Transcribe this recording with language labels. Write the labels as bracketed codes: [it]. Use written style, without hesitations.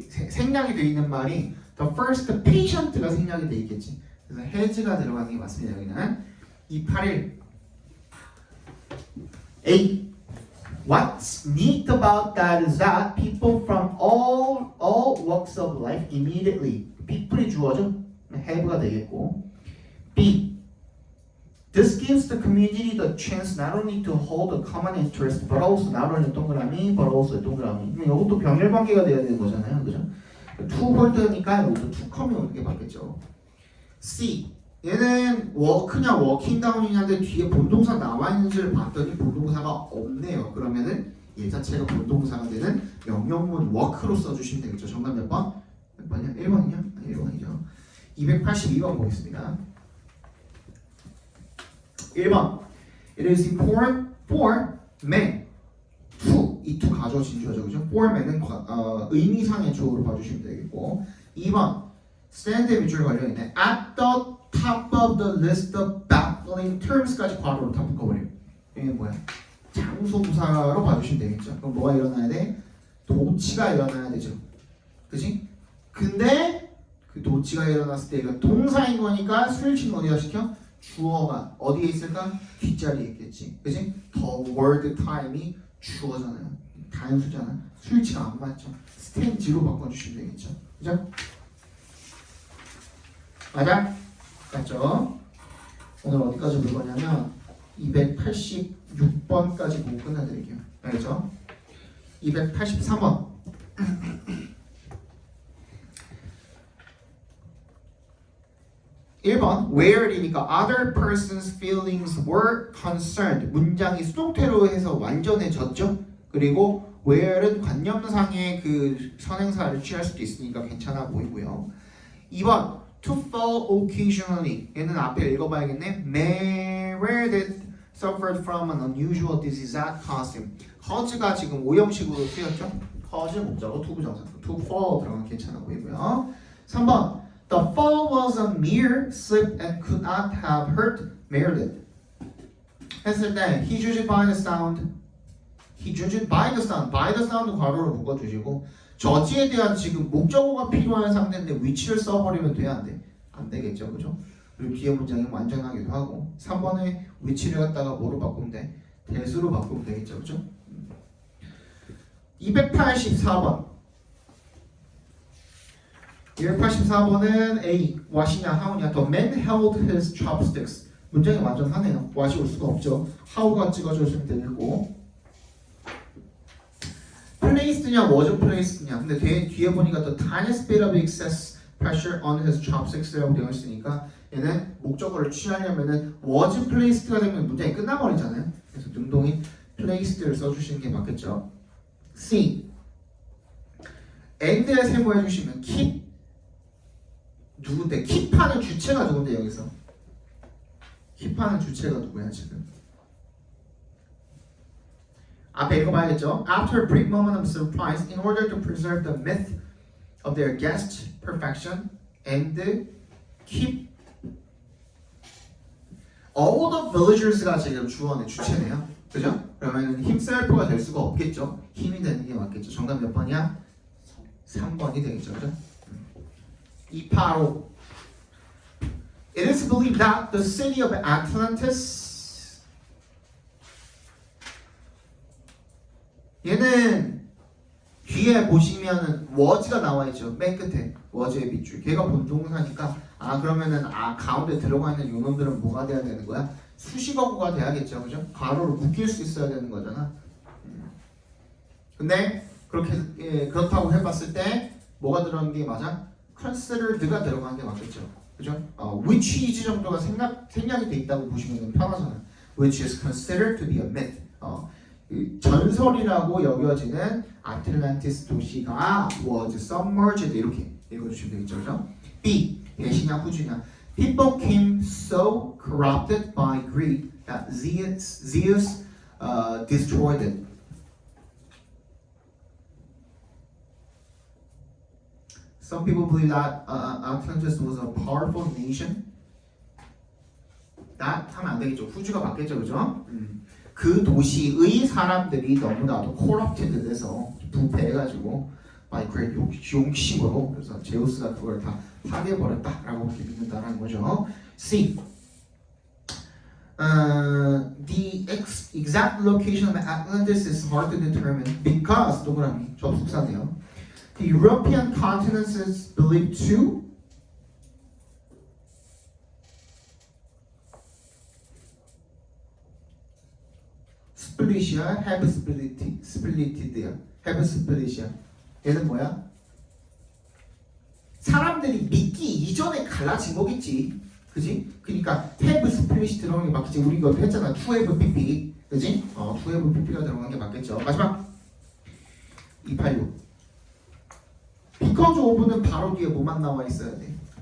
[ko] 생략이 돼 있는 말이 [en] the first patient [ko] 가 생략이 돼 있겠지. 그래서 has가 들어가는 게 맞습니다. 여기는 281 A. [en] What's neat about that is that people from all walks of life immediately. [ko] people이 주어져. have가 되겠고. B. [en] This gives the community the chance not only to hold a common interest, but also not only [ko] 동그라미, [en] but also 동그라미. [ko] 이것도 병렬 관계가 돼야 되는 거잖아요, 그죠? to hold니까 이것도 to come이 오는 게 맞겠죠. C. 얘는 워크냐 워킹다운이냐인데 뒤에 본동사 나와 있는지를 봤더니 본동사가 없네요. 그러면은 얘 자체가 본동사가 되는 명령문 워크로 써주시면 되겠죠. 정답 몇 번? 몇 번이야? 1번이냐? 1번이죠. 282번 보겠습니다. 1번. [en] It is important for men to, [ko] 이 to 가져 진주어죠, 그죠? for men은 의미상의 주어로 봐주시면 되겠고. 2번. stand 밑줄 걸려있네. [en] at the top of the list of baffling terms까지 [ko] 괄호로 다 묶어버려요. 이게 뭐야? 장소부사로 봐주시면 되겠죠. 그럼 뭐가 일어나야 돼? 도치가 일어나야 되죠. 그지? 근데 그 도치가 일어났을 때 이거 동사인 거니까 수일치는 어디다 시켜? 주어가 어디에 있을까? 뒷자리에 있겠지. 그지? [en] The word time이 [ko] 주어잖아요. 단수잖아. 수일치가 안 맞죠. stand로 바꿔주시면 되겠죠. 그죠? 맞아? 맞죠? 오늘 어디까지 볼 거냐면 286번까지 보고 끝내드릴게요. 알겠죠? 283번. [en] 1번 where이니까 other person's feelings were concerned. [ko] 문장이 수동태로 해서 완전해졌죠? 그리고 where은 관념상의 그 선행사를 취할 수도 있으니까 괜찮아 보이고요. [en] 2번 to fall occasionally. [ko] 얘는 앞에 읽어봐야겠네. [en] Meredith suffered from an unusual disease that caused him. [ko] cause가 지금 오형식으로 쓰였죠? cause 목적어 to 부정사. to fall 들어가면 괜찮아 보이고요. [en] 3번 The fall was a mere slip and could not have hurt Meredith. [ko] 했을 때 [en] he judged by the sound. he judged by the sound. [ko] by the sound 괄호로 묶어주시고 저지에 대한 지금 목적어가 필요한 상태인데 위치를 써버리면 돼? 안 돼? 안 되겠죠, 그죠? 그리고 뒤에 문장이 완전하기도 하고 3번에 위치를 갖다가 뭐로 바꾸면 돼? 대수로 바꾸면 되겠죠, 그죠? [en] 284번 284번은 A what이냐 how냐 The man held his chopsticks [ko] 문장이 완전하네요. what이 올 수가 없죠. how가 찍어주시면 되겠고 placed냐 was placed냐 근데 뒤에 보니까 [en] the tiniest bit of excess pressure on his chopsticks [ko] 라고 되어 있으니까 얘는 목적어를 취하려면은 was placed가 되면 문장이 끝나버리잖아요. 그래서 능동인 placed를 써주시는 게 맞겠죠. C and에 세모해 주시면 keep 누군데? keep하는 주체가 누군데 여기서? keep하는 주체가 누구야 지금? 앞에 읽어봐야겠죠? [en] After a brief moment of surprise, in order to preserve the myth of their guest's perfection and keep all the villagers가 [ko] 지금 주어네 주체네요. 그죠? 그러면 himself가 될 수가 없겠죠? 힘이 되는 게 맞겠죠? 정답 몇 번이야? 3번이 되겠죠. 그죠? [en] 285 It is believed that the city of Atlantis [ko] 얘는 뒤에 보시면은 was가 나와 있죠. 맨 끝에 was의 밑줄. 걔가 본동사니까 그러면은 가운데 들어가 있는 요놈들은 뭐가 돼야 되는 거야? 수식어구가 돼야겠죠, 그죠? 괄호로 묶일 수 있어야 되는 거잖아. 근데 그렇게 그렇다고 해봤을 때 뭐가 들어간 게 맞아? considered가 들어간 게 맞겠죠, 그죠? [en] which is [ko] 정도가 생략이 돼 있다고 보시면 편하잖아요. [en] Which is considered to be a myth. [ko] 전설이라고 여겨지는 아틀란티스 도시가 [en] was submerged [ko] 이렇게 읽어주시면 되겠죠, 그죠? B. 배신이냐 후주냐. [en] People became so corrupted by greed that Zeus destroyed it. Some people believe that Atlantis was a powerful nation. [ko] that 하면 안 되겠죠. 후주가 맞겠죠, 그죠? 그 도시의 사람들이 너무나도 corrupted 돼서 부패해가지고 by great 욕심으로 그래서 제우스가 그걸 다 파괴해버렸다라고 그렇게 믿는다는 거죠. C. [en] The exact location of Atlantis is hard to determine because [ko] 동그라미 접속사네요. [en] The European continent is believed to split이야, have splitted야, have split이야. [ko] 얘는 뭐야? 사람들이 믿기 이전에 갈라진 거겠지, 그지? 그러니까 have split이 들어간 게 맞겠지. 우리 이거 했잖아, to have pp, 그지? to have pp가 들어간 게 맞겠죠. 마지막 286. because of는 바로 뒤에 뭐만 나와 있어야 돼?